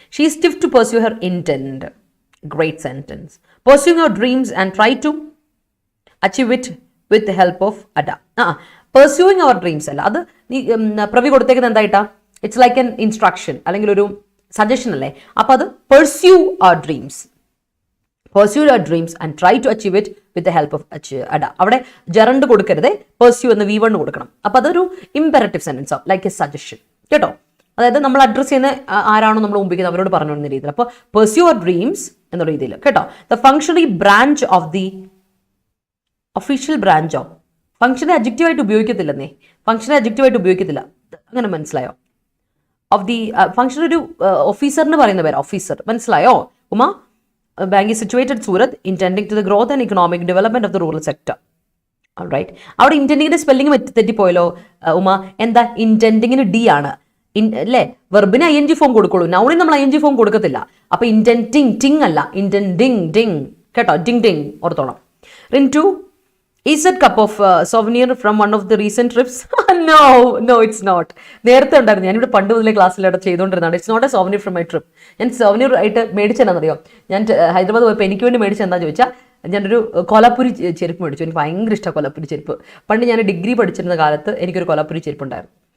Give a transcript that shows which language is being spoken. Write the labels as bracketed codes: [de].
[en] She is stiff to pursue her intent. Great sentence. Pursuing her dreams and try to achieve it with the help of Adda. Pursuing our dreams [ml] അല്ല, അത് നീ പ്രവി കൊടുത്തേക്കുന്നത് എന്തായിട്ടാ, [en] it's like an instruction [ml] അല്ലെങ്കിൽ ഒരു suggestion അല്ലേ. അപ്പൊ അത് [en] pursue our dreams. Pursue your dreams and try to achieve it with the help of Adda. [ml] അവിടെ ജെറണ്ട് കൊടുക്കരുത്, pursue എന്ന് V1 കൊടുക്കണം. അപ്പൊ അതൊരു ഇമ്പെറേറ്റീവ് സെന്റൻസ് ആവും, ലൈക്ക് എ സജഷൻ കേട്ടോ. അതായത് നമ്മൾ അഡ്രസ് ചെയ്യുന്ന ആരാണോ നമ്മൾ മുമ്പിക്കുന്നത് അവരോട് പറഞ്ഞു എന്ന രീതിയിൽ. അപ്പോൾ [en] pursue your dreams [ml] എന്നുള്ള രീതിയിൽ കേട്ടോ. [en] The functionary branch of [ml] the official branch of ഫംഗ്ഷനെ അഡ്ജക്റ്റീവായിട്ട് ഉപയോഗിക്കത്തില്ലെന്നേ, ഫംഗ്ഷനെ അഡ്ജക്റ്റീവായിട്ട് ഉപയോഗിക്കത്തില്ല, അങ്ങനെ മനസ്സിലായോ? ഓഫ് ദി ഫംഗ്ഷൻ ഒരു ഓഫീസറിന് പറയുന്ന പേര് ഓഫീസർ, മനസ്സിലായോ Uma? [en] Bank is situated Surat, intending to the growth and economic development of the rural sector. [ml] Right, അവിടെ ഇന്റൻഡിങ്ങിന്റെ സ്പെല്ലിംഗ് തെറ്റിപ്പോയല്ലോ ഉമ. എന്താ, ഇന്റൻഡിങ്ങിന് ഡി ആണ് അല്ലേ, വെർബിന് ING ഫോം കൊടുക്കുള്ളൂ, നൗണിന് നമ്മൾ ING ഫോം കൊടുക്കത്തില്ല. അപ്പൊ ഇന്റൻഡിങ് ടിങ് അല്ല, ഇന്റൻഡിങ് ഡിങ് കേട്ടോ, ഡിങ് ഡിങ് ഓർത്തോണം. [en] Rintu, is that cup of souvenir from one of the recent trips? No, it's not. [ml] നേരത്തെ ഉണ്ടായിരുന്നു, ഞാനിവിടെ പണ്ട് മുതലേ ക്ലാസ്സിലൂടെ ചെയ്തുകൊണ്ടിരുന്നതാണ്. [en] It's not a souvenir from my trip. [ml] ഞാൻ സോവനിയർ ആയിട്ട് മേടിച്ചെന്നറിയോ, ഞാൻ ഹൈദരാബാദ് പോയപ്പോൾ എനിക്ക് വേണ്ടി മേടിച്ചെന്താന്ന് ചോദിച്ചാൽ, ഞാനൊരു കൊലാപ്പുരി ചെരുപ്പ് മേടിച്ചു. എനിക്ക് ഭയങ്കര ഇഷ്ടമാണ് കൊലാപ്പുരി ചെരുപ്പ്. പണ്ട് ഞാൻ ഡിഗ്രി പഠിച്ചിരുന്ന കാലത്ത് എനിക്കൊരു കൊലാപ്പുരി ചെരുപ്പ് ഉണ്ടായിരുന്നു.